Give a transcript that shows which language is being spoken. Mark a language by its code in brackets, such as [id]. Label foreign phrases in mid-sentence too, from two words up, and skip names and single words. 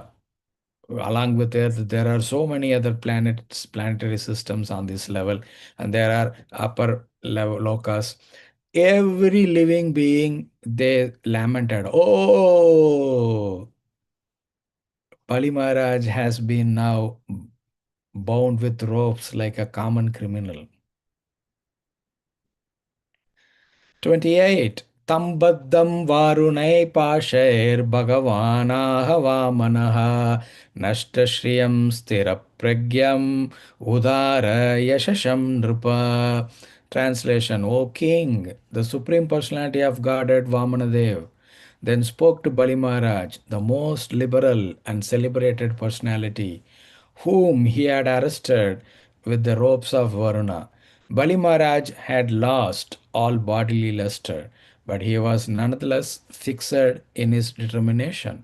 [en] Along with Earth, there are so many other planets, planetary systems on this level, and there are upper level lokas. Every living being, they lamented, "Oh, Bali Maharaj has been now bound with ropes like a common criminal." 28. [sa] तं बद्धं वारुणैः पाशैर् भगवानाह वामनः नष्टश्रियं स्थिर प्रज्ञम् उदार यशसं नृप. [en] Translation. O King, the Supreme Personality of Godhead Vamanadev then spoke to Bali Maharaj, the most liberal and celebrated personality, whom he had arrested with the ropes of Varuna. Bali Maharaj had lost all bodily luster, but he was nonetheless fixed in his determination.